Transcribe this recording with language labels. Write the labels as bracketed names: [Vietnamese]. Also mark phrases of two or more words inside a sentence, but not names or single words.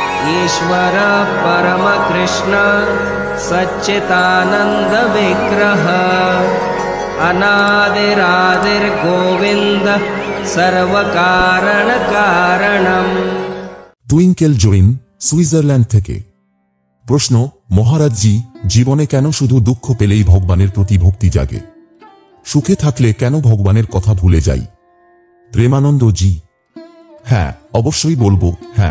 [Sanskrit] ईश्वर परम कृष्ण सच्चिदानंद विग्रह अनादिरादिर गोविंद सर्व कारण कारणम। [Bangla] টুইঙ্কেল জৈন, সুইজারল্যান্ড থেকে। প্রশ্ন, মহারাজজি, জীবনে কেন শুধু দুঃখ পেলেই ভগবানের প্রতি ভক্তি জাগে? সুখে থাকলে কেন ভগবানের কথা ভুলে যাই? প্রেমানন্দ জি: হ্যাঁ, অবশ্যই বলবো হ্যাঁ।